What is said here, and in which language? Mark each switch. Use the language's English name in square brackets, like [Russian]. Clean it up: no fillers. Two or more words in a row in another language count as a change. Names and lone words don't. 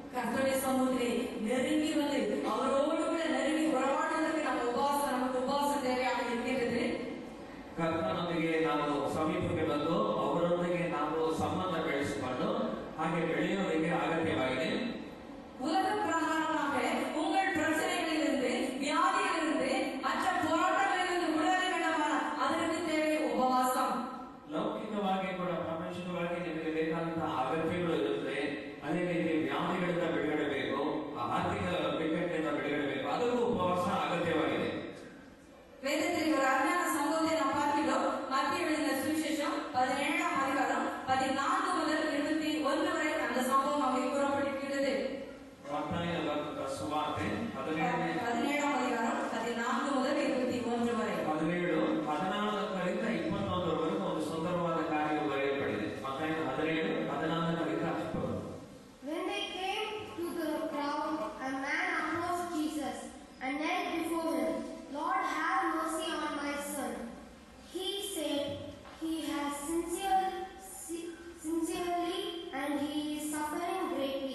[Tamil] கர்த்தருடைய சமூகத்திலே நெருங்கி வந்து அவரோடு கூட நெருங்கி உறவாடுவதற்கு நமக்கு உபவாசம் தேவையாக இருக்கிறது. [Kannada] ಕರ್ತ ನಮಗೆ ನಾವು ಸಮೀಪಕ್ಕೆ ಬಂದು ಅವರೊಂದಿಗೆ ನಾವು ಸಂಬಂಧ ಬೆಳೆಸಿಕೊಂಡು ಹಾಗೆ ಬೆಳೆಯೋದಕ್ಕೆ ಅಗತ್ಯವಾಗಿದೆ. [Tamil] உலக பிரகாரமாக உங்கள் பிரச்சனைகளிலிருந்து, வியாதிகளிலிருந்து, மற்ற போராட்டங்களிலிருந்து விடுதலை வேண்டுமானால் அதற்கு தேவை உபவாசம். [Kannada] ಲೌಕಿಕವಾಗಿ ಕೂಡ ಪ್ರಪಂಚಿಕವಾಗಿ ನಿಮಗೆ ಬೇಕಾದಂತಹ ಅಗತ್ಯಗಳು ಇರುತ್ತೆ. ಅದೇ ರೀತಿ ವ್ಯಾಧಿಗಳಿಂದ ಬಿಡುಗಡೆ ಬೇಕು, ಆರ್ಥಿಕ ಬಿಕ್ಕಟ್ಟಿನಿಂದ ಬಿಡುಗಡೆ ಬೇಕು, ಅದಕ್ಕೂ ಉಪವಾಸ ಅಗತ್ಯವಾಗಿದೆ. [Tamil] வேதத்தில் ஒரு அருமையான சம்பவத்தை நாம் பார்க்கிறோம். மத்திய எழுதின சுவிசேஷம் 17ஆம் அதிகாரம் 14 முதல் 21 வரை அந்த சம்பவம் அங்கே கூறப்பட்டிருக்கிறது. [Kannada] ಸುವಾರ್ತೆ 17ಆம் [Tamil] அதிகாரம் 14 முதல் 21 வரை. 17, [Kannada] 14ರಿಂದ 21 ವರೆಗೂ ಒಂದು ಸುಂದರವಾದ ಕಾರ್ಯವು ಬರೆಯಲ್ಪಟ್ಟಿದೆ. ಮತ್ತಾಯ 17, 14ರಿಂದ 20. [English] When they came to the crowd, a man approached Jesus and knelt before him. Lord, have mercy on my son. He said, he has sincerely and he is suffering greatly.